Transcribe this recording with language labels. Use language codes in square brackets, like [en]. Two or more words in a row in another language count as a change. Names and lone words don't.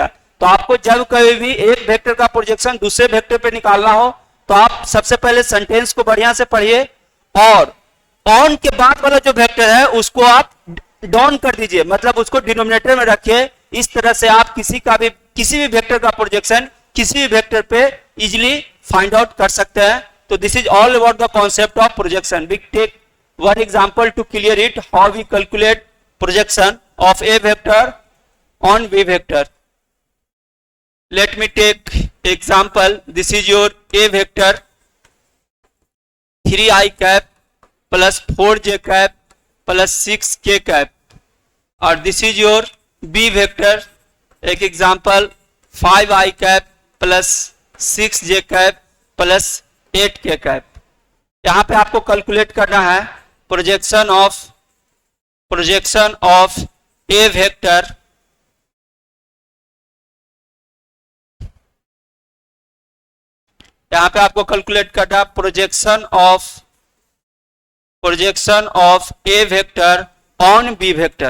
[hi] तो आपको जब कभी भी एक वेक्टर का प्रोजेक्शन दूसरे वेक्टर पे निकालना हो तो आप सबसे पहले सेंटेंस को बढ़िया से पढ़िए और ऑन के बाद वाला जो वेक्टर है उसको आप डाउन कर दीजिए, मतलब उसको डिनोमिनेटर में रखिए। इस तरह से आप किसी भी वेक्टर का प्रोजेक्शन किसी भी वेक्टर पे [en] easily find out [hi] कर सकते हैं। [en] तो this is all about the concept of projection. we take one example to clear it, how we calculate projection of a vector on b vector. Let me take example. This is your a vector 3i cap plus 4j cap plus 6k cap, और this is your b vector, एक example 5i cap plus 6j cap plus 8k cap। [hi] यहाँ पे आपको कैलकुलेट करना है [en] projection of a vector [hi] यहाँ पे आपको कैलकुलेट करना [en] projection of a vector on b vector.